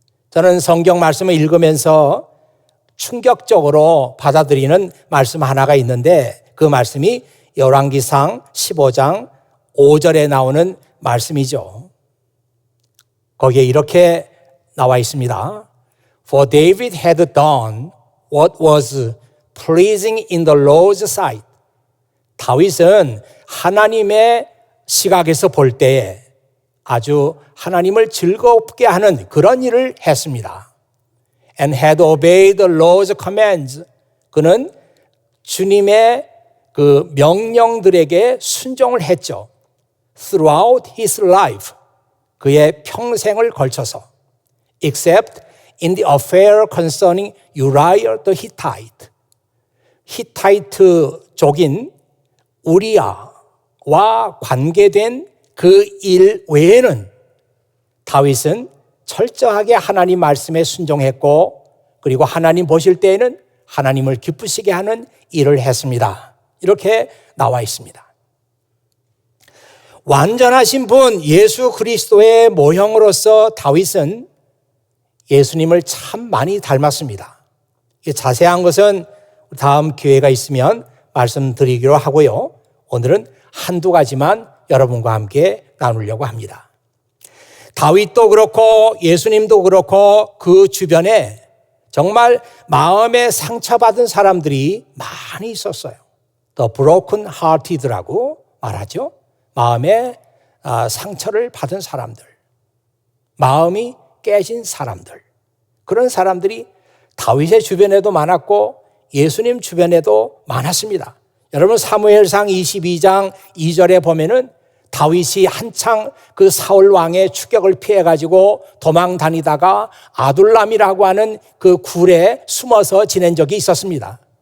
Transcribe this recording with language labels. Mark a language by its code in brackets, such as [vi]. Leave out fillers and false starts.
[ko] 저는 성경 말씀을 읽으면서 충격적으로 받아들이는 말씀 하나가 있는데 그 말씀이 열왕기상 15장 5절에 나오는 말씀이죠. 거기에 이렇게 나와 있습니다. [en] For David had done what was pleasing in the Lord's sight. [ko] 다윗은 하나님의 시각에서 볼 때에 아주 하나님을 즐겁게 하는 그런 일을 했습니다. [en] And had obeyed the Lord's commands. [ko] 그는 주님의 그 명령들에게 순종을 했죠. [en] Throughout his life. [ko] 그의 평생을 걸쳐서. [en] Except in the affair concerning Uriah the Hittite. [ko] 히타이트 족인 우리아와 관계된 그 일 외에는 다윗은 철저하게 하나님 말씀에 순종했고 그리고 하나님 보실 때에는 하나님을 기쁘시게 하는 일을 했습니다. 이렇게 나와 있습니다. 완전하신 분 예수 그리스도의 모형으로서 다윗은 예수님을 참 많이 닮았습니다. 자세한 것은 다음 기회가 있으면 말씀드리기로 하고요. 오늘은 한두 가지만 여러분과 함께 나누려고 합니다. 다윗도 그렇고 예수님도 그렇고 그 주변에 정말 마음에 상처받은 사람들이 많이 있었어요. [en] The broken hearted [ko] 라고 말하죠. 마음에 상처를 받은 사람들, 마음이 깨진 사람들, 그런 사람들이 다윗의 주변에도 많았고 예수님 주변에도 많았습니다. 여러분 사무엘상 22장 2절에 보면은 다윗이 한창 그 사울 왕의 추격을 피해가지고 도망 다니다가 아둘람이라고 하는 그 굴에 숨어서 지낸 적이 있었습니다.